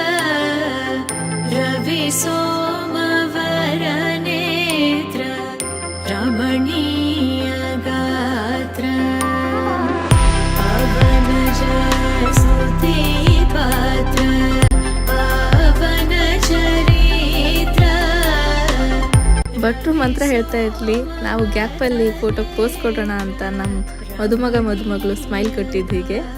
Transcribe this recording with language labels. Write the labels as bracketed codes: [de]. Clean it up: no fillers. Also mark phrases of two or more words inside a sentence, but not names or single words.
[sa] रवि सोमवर नेत्र रमणीय गात्र पावन स्तुति पात्र पावन चरित्र. [kn] ಭಟ್ರು ಮಂತ್ರ ಹೇಳ್ತಾ ಇರ್ಲಿ, ನಾವು ಗ್ಯಾಪಲ್ಲಿ [en] photo pose [kn] ಕೊಡೋಣ ಅಂತ ನಮ್ಮ ಮದುಮಗ ಮದುಮಗಳು ಸ್ಮೈಲ್ ಕೊಟ್ಟಿದ್ದು ಹೀಗೆ.